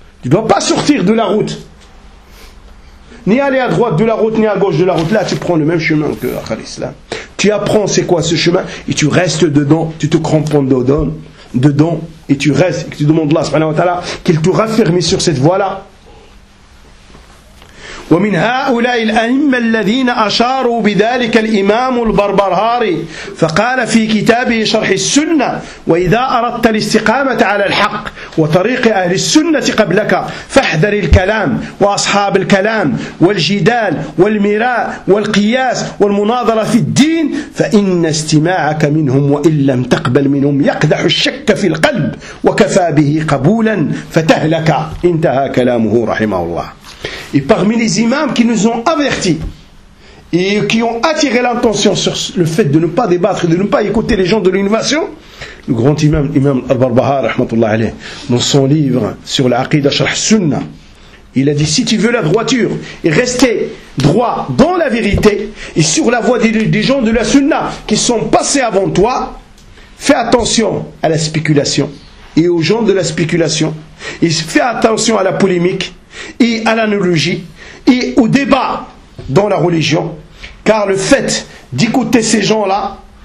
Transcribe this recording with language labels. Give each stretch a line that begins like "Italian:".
French: Tu ne dois pas sortir de la route. Ni aller à droite de la route, ni à gauche de la route. Là, tu prends le même chemin que l'Islam. Tu apprends c'est quoi ce chemin et tu restes dedans. Tu te cramponnes dedans et tu restes. Et tu demandes Allah subhanahu wa ta'ala qu'il te raffermi sur cette voie-là.
Arabic: ومن هؤلاء الأئمة الذين أشاروا بذلك الإمام البربرهاري فقال في كتابه شرح السنة وإذا أردت الاستقامة على الحق وطريق أهل السنة قبلك فاحذر الكلام وأصحاب الكلام والجدال والمراء والقياس والمناظرة في الدين فإن استماعك منهم وإن لم تقبل منهم يقدح الشك في القلب وكفى به قبولا فتهلك انتهى كلامه رحمه الله.
French: Et parmi les imams qui nous ont avertis et qui ont attiré l'attention sur le fait de ne pas débattre et de ne pas écouter les gens de l'innovation, le grand imam, imam al-Barbaha, rahmatullah alayh, dans son livre sur l'aqidah sharh sunnah, il a dit, si tu veux la droiture et rester droit dans la vérité et sur la voie des gens de la sunnah qui sont passés avant toi, fais attention à la spéculation et aux gens de la spéculation et fais attention à la polémique et à l'analogie et au débat dans la religion, car le fait d'écouter ces gens là